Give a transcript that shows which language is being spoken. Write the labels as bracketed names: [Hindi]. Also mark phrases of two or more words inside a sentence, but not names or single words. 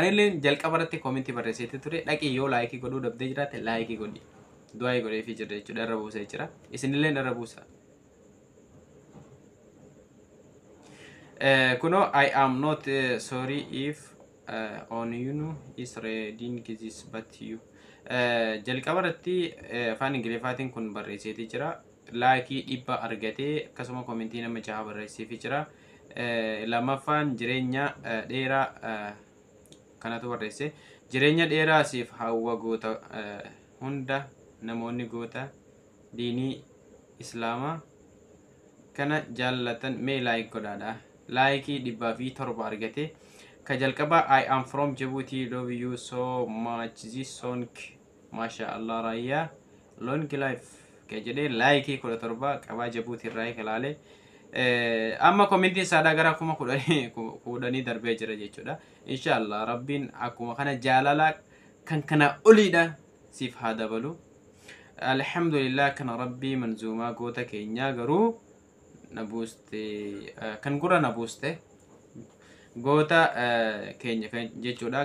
[Oromo] Ani illee jalqaba irratti koomentii barreessee ture. Dhaqii yoo laayikii godhuu dhabdee jiraate laayikii godhi. Du'aa godheefii jirra jechuudha. Irra buusee jira. Isinillee irra buusa. [English] Kuno I am not sorry if on you is reading this but you. [Oromo] Jalqaba irratti afaan Ingiliffaatiin kun barreesseetii jira. Laayikii 100 argatee akkasuma koomentii nama 6 barreesseefii jira. Lamaffaan jireenya dheeraa kanatu barreesse. Jireenya dheeraa siif hawwa goota hunda namoonni goota diinii islaamaa kana jaallatan mee laayik godhaadha. Laayikii 107 argate. Ka jalqaba [English] I am from Djibouti, love you so much this song mashallah raayyaa long life [Oromo] ka jedhee laayikii 17 qabaa Djibouti irraa ilaale. Amma komentii isaadhaa gara akkuma kudhanii darbee jira jechuudha. Inshallah rabbiin akkuma kana jaalala kan kana oliidha siif haa dabalu. Alhamdulillah kana rabbii manzuumaa goota keenyaa garuu na buuste kan gurra na buuste goota keenya jechuudha.